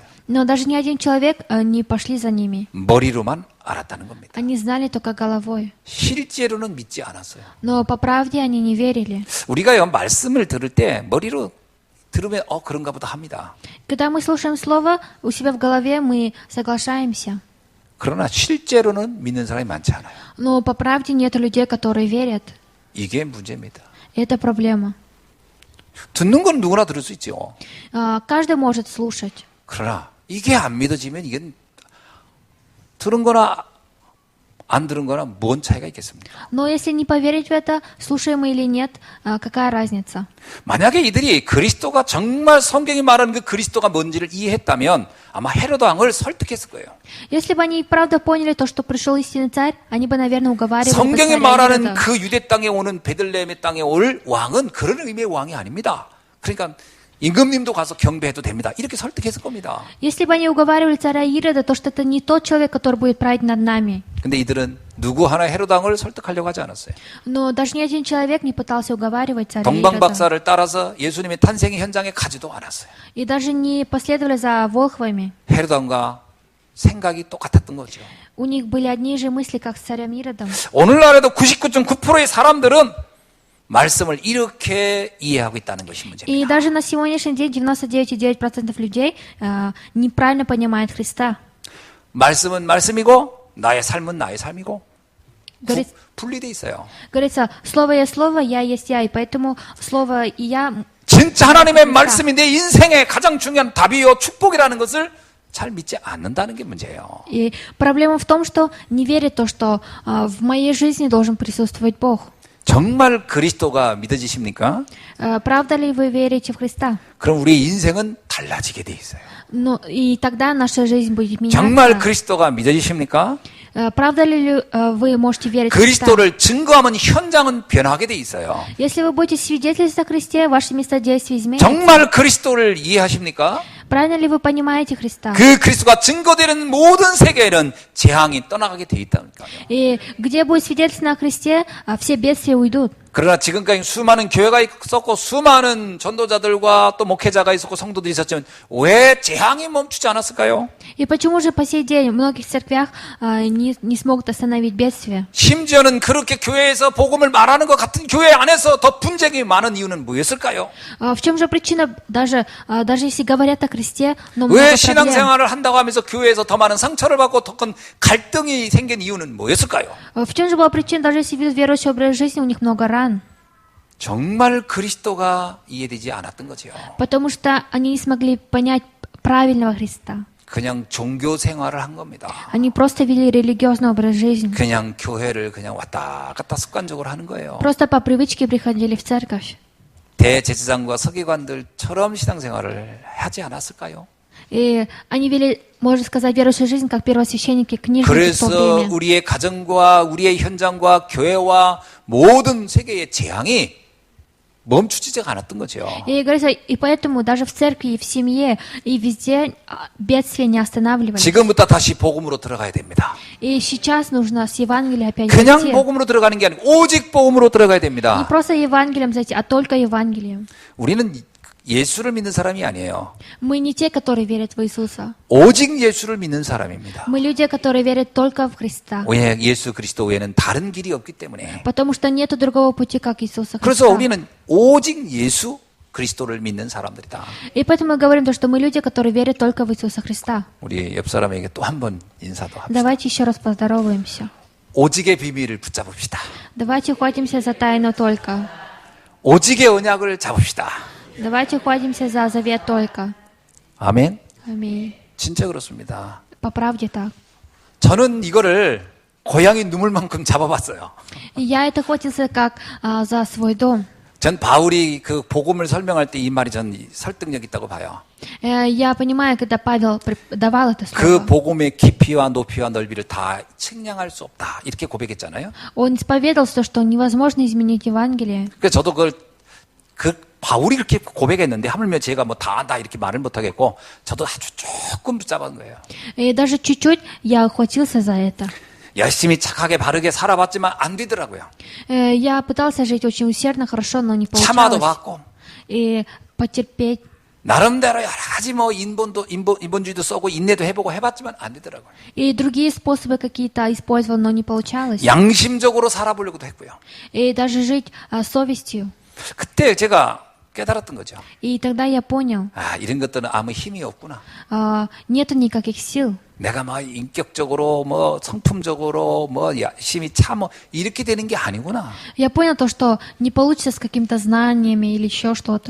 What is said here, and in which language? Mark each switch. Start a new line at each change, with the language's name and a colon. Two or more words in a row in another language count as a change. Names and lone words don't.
Russian: Но даже ни один человек не пошли за ними.
Korean: 머리로만 알았다는 겁니다.
Russian: Они знали только головой.
Korean: 실제로는 믿지 않았어요.
Russian: Но по правде они не верили.
Korean: 우리가요, 말씀을 들을 때 머리로 들으면 그런가 보다 합니다.
Russian: Когда мы слушаем слово, у себя в голове мы соглашаемся.
Korean: 그러나 실제로는 믿는 사람이 많지 않아요.
Russian: Но по правде нет людей, которые верят.
Korean: 이게 문제입니다.
Russian: Это проблема.
Korean: 듣는 건 누구나 들을 수 있죠.
Russian: Каждый может слушать.
Korean: 그러나 이게 안 믿어지면 이건 들은 거나 안 들은 거나 뭔 차이가 있겠습니까?
Russian: Но если не поверить в это, слушаем мы или нет, какая разница?
Korean: 만약에 이들이 그리스도가 정말 성경이 말하는 그 그리스도가 뭔지를 이해했다면 아마 헤로드 왕을 설득했을 거예요.
Russian: Если бы они и правда поняли то, что пришел истинный царь, они бы, наверное, уговаривали бы
Korean: 성경이
Russian: царя
Korean: 말하는
Russian: Ирода.
Korean: 그 유대 땅에 오는 베들레헴의 땅에 올 왕은 그런 의미의 왕이 아닙니다. 그러니까 임금님도 가서 경배해도 됩니다. 이렇게 설득했을 겁니다.
Russian: Если бы они уговаривали царя Ирода, то что это не тот человек, который будет править над нами.
Korean: 근데 이들은 누구 하나 헤로드 왕을 설득하려고 하지 않았어요.
Russian: Но даже ни один человек не пытался уговаривать царя Ирода.
Korean: 동방박사를 따라서 예수님의 탄생의 현장에 가지도 않았어요.
Russian: И даже не последовали за волхвами.
Korean: 헤로드 왕과 생각이 똑같았던 거죠.
Russian: У них были одни и же мысли, как с царем Иродом.
Korean: 오늘날에도 99.9%의 사람들은 말씀을 이렇게 이해하고 있다는 것이 문제입니다.
Russian: И даже на сегодняшний день 99,9% людей неправильно понимают Христа.
Korean: 말씀은 말씀이고 나의 삶은 나의 삶이고
Russian: Говорит-
Korean: 분리돼 있어요.
Russian: Говорится, слово есть слово, я есть я, и поэтому слово и я...
Korean: 진짜 하나님의 말씀이 내 인생의 가장 중요한 답이요 축복이라는 것을 잘 믿지 않는다는 게 문제예요.
Russian: И проблема в том, что не верит то, что в моей жизни должен присутствовать Бог.
Korean: 정말 그리스도가 믿어지십니까?
Russian: Правда ли вы верите в Христа?
Korean: 그럼 우리의 인생은 달라지게 돼 있어요.
Russian: Ну, и тогда наша жизнь будет
Korean: 정말
Russian: меняться.
Korean: 그리스도가 믿어지십니까?
Russian: Правда ли вы можете верить в Христа?
Korean: 그리스도를 증거하면 현장은 변하게 돼 있어요.
Russian: Если вы будете свидетельствовать о Христе, ваше место действия изменится.
Korean: 정말 그리스도를 이해하십니까?
Russian: Правильно ли вы понимаете Христа?
Korean: 그 그리스도가 증거되는 모든 세계에는 재앙이 떠나가게 돼 있다니까요.
Russian: И где будет свидетельство о Христе, все бедствия уйдут.
Korean: 그러나 지금까지 수많은 교회가 있었고 수많은 전도자들과 또 목회자가 있었고 성도들이 있었지만 왜 재앙이 멈추지 않았을까요?
Russian: И почему же по сей день в многих церквях не смогут остановить бедствие?
Korean: 심지어는 그렇게 교회에서 복음을 말하는 것 같은 교회 안에서 더 분쟁이 많은 이유는 뭐였을까요?
Russian: В чем же причина, даже если говорят о Христе, но
Korean: 왜
Russian: много проблем?
Korean: 신앙생활을 한다고 하면서 교회에서 더 많은 상처를 받고 더 큰 갈등이 생긴 이유는 뭐였을까요?
Russian: В чем же была причина, даже если ведут верующий образ жизни, у них много ран?
Korean: 정말 그리스도가 이해되지 않았던 거죠.
Russian: Потому что они не смогли понять правильного Христа.
Korean: 그냥 종교 생활을 한 겁니다.
Russian: Они просто вели религиозный образ жизни.
Korean: 그냥 교회를 그냥 왔다 갔다 습관적으로 하는 거예요.
Russian: Просто по привычке приходили в церковь.
Korean: 대제사장과 서기관들처럼 신앙생활을 하지 않았을까요?
Russian: И они вели, можно сказать, верующую жизнь, как первосвященники, книжники в то
Korean: 그래서
Russian: время.
Korean: 우리의 가정과 우리의 현장과 교회와 모든 세계의 재앙이 멈추지가 않았던 거죠.
Russian: И говорится, и поэтому даже в церкви, и в семье, и везде бедствия не останавливались.
Korean: 지금부터 다시 복음으로 들어가야 됩니다.
Russian: И сейчас нужно с Евангелием опять
Korean: 그냥
Russian: зайти.
Korean: 복음으로 들어가는 게 아니고 오직 복음으로 들어가야
Russian: Не
Korean: 됩니다.
Russian: просто Евангелием зайти, а только Евангелием.
Korean: 우리는 예수를 믿는 사람이 아니에요.
Russian: Мы не те, которые верят в Иисуса.
Korean: 오직 예수를 믿는 사람입니다.
Russian: Мы люди, которые верят только в Христа.
Korean: 왜 예수 그리스도 외에는 다른 길이 없기 때문에.
Russian: Потому что нет другого пути, как Иисуса
Korean: 그래서
Russian: Христа.
Korean: 우리는 오직 예수 그리스도를 믿는 사람들이다.
Russian: И поэтому мы говорим, то, что мы люди, которые верят только в Иисуса Христа.
Korean: 우리 옆 사람에게 또 한 번 인사도 합시다.
Russian: Давайте еще раз поздороваемся.
Korean: 오직의 비밀을 붙잡읍시다.
Russian: Давайте ухватимся за тайну только.
Korean: 오직의 언약을 잡읍시다.
Russian: Давайте ухватимся за завет только.
Korean: 아멘.
Russian: Аминь.
Korean: 진짜 그렇습니다.
Russian: По правде так.
Korean: 저는 이거를 고양이 눈물만큼 잡아봤어요.
Russian: И я это хватился как за свой дом.
Korean: 전 바울이 그 복음을 설명할 때 이 말이 전 설득력 있다고 봐요.
Russian: Я понимаю, когда Павел давал это
Korean: 그
Russian: слово,
Korean: 복음의 깊이와 높이와 넓이를 다 측량할 수 없다. 이렇게 고백했잖아요.
Russian: он исповедовался, что невозможно изменить Евангелие.
Korean: 그래서 저도 그 바울이 그렇게 고백했는데 하물며 제가 뭐 다 안다 이렇게 말을 못하겠고 저도 아주 조금 붙잡은 거예요.
Russian: И даже чуть-чуть я ухватился за это.
Korean: 열심히 착하게 바르게 살아봤지만 안 되더라고요.
Russian: Я пытался жить очень усердно, хорошо, но не
Korean: 참아도
Russian: получалось.
Korean: 받고
Russian: И потерпеть.
Korean: 나름대로 여러 가지 뭐 인본주의도 써고 인내도 해보고 해봤지만 안 되더라고요.
Russian: И другие способы какие-то использовал, но не получалось.
Korean: 양심적으로 살아보려고도 했고요.
Russian: И даже жить совестью.
Korean: 그때 제가 깨달았던 거죠.
Russian: И тогда я понял,
Korean: 아, 이런 것들은 아무 힘이 없구나.
Russian: нету никаких сил.
Korean: 내가 막 인격적으로 뭐 성품적으로 뭐 열심히 참어 이렇게 되는 게 아니구나.
Russian: Я понял то, что не получится с какими-то знаниями или еще что-то.